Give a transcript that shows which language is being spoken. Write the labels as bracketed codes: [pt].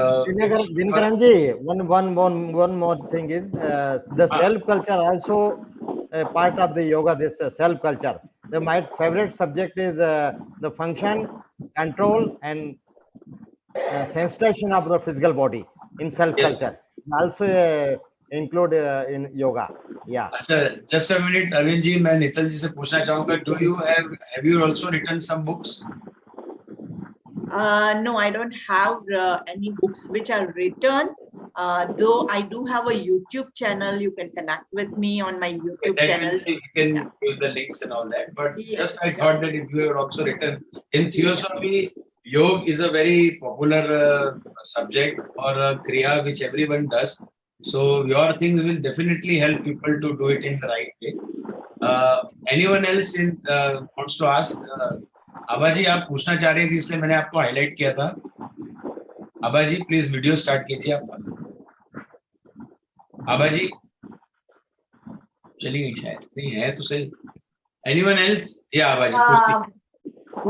[en] Dinakaranji, one more thing is the self culture also part of the yoga. This self culture. My favorite subject is the function, control, and sensation of the physical body in self culture. Also include in yoga. Yeah. Just a minute, [hi] Arvind ji, मैं नितल जी से पूछना चाहूँगा. [en] Do you have you also written some books? No, I don't have any books which are written. Though I do have a YouTube channel, you can connect with me on my YouTube channel. You can give the links and all that. But just I thought that if you have also written in theosophy, yoga is a very popular subject or a kriya which everyone does. So your things will definitely help people to do it in the right way. Anyone else wants to ask? [hi] Abaji आप पूछना चाह रहे थे इसलिए मैंने आपको highlight किया था. आबाजी प्लीज वीडियो स्टार्ट कीजिए आप. आबाजी चलिए शायद नहीं है तो सही. [en] Anyone else? या आबाजी